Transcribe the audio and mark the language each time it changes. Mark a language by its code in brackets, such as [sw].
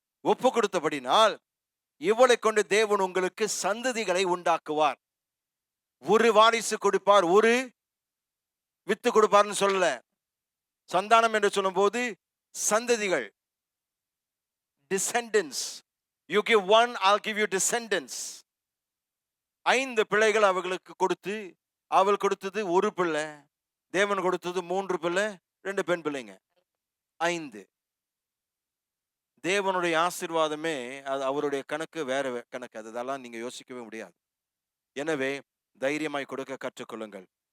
[ta] ஒப்பு கொடுத்தபடினால் இவளை கொண்டு தேவன் உங்களுக்கு சந்ததிகளை உண்டாக்குவார். ஒரு வாரிசு கொடுப்பார், ஒரு வித்து கொடுப்பார்னு சொல்லல. சந்தானம் என்று சொல்லும்போது சந்ததிகள், descendants. [en] You give one, I'll give you descendants. [ta] 5 பிள்ளைகள் அவர்களுக்கு கொடுத்து, அவள் கொடுத்தது ஒரு பிள்ளை, தேவன் கொடுத்தது 3 பிள்ளை, 2 பெண் பிள்ளைங்க, 5. தேவனுடைய ஆசீர்வாதமே அது அவருடைய கணக்கு வேற கணக்கு. அதெல்லாம் நீங்க யோசிக்கவே முடியாது. எனவே தைரியமாய் கொடுக்க கற்றுக்கொள்ளுங்கள்.